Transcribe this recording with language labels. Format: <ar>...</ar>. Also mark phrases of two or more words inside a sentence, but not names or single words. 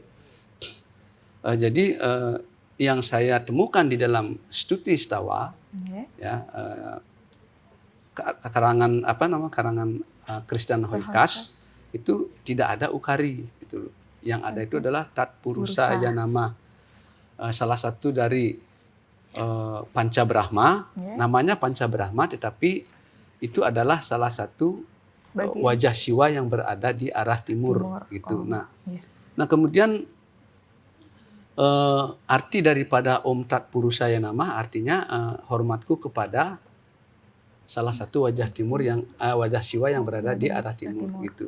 <id>Jadi yang saya temukan di dalam Stuti Stawa ya karangan Krishnan Hoikas itu tidak ada ukari gitu loh. Yang ada itu adalah</id> <sa>tat purusa yanama.</sa> <id>Salah satu dari Panca Brahma, namanya Panca Brahma, tetapi itu adalah salah satu wajah Siwa yang berada di arah timur gitu. Nah kemudian arti daripada</id> <sa>Om Tat Purusa Yanama</sa> <id>artinya hormatku kepada salah satu wajah timur yang wajah Siwa yang berada di arah timur gitu.</id>